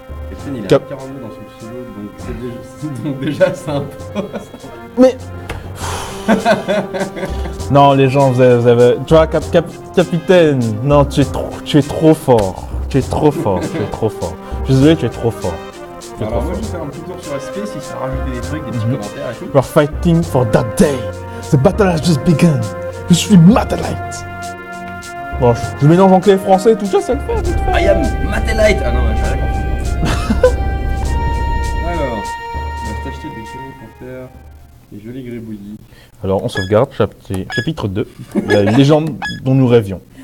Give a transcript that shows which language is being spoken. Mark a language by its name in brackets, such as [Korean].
[French] Captain, il a 42 dans son pseudo, donc déjà c'est un peu... Mais... Non, les gens, vous avez... Tu vois, capitaine, non, tu es trop fort. Tu es trop fort, tu es trop fort. Je suis désolé, tu es trop fort. Tu es Alors trop moi fort. je vais faire un petit tour sur SP si ça a rajouté des trucs, des petits commentaires et tout. [English] We are fighting for that day. The battle has just begun. [French] Je suis Matt Light. Bon, je mélange anglais et français et tout ça, ça le fait, vite fait. [English] I am Mattelite. [French] Ah non, j'ai rien compris. Alors, on va s'acheter des chevaux pour faire des jolis gribouillis. Alors, on sauvegarde, chapitre 2. La légende dont nous rêvions.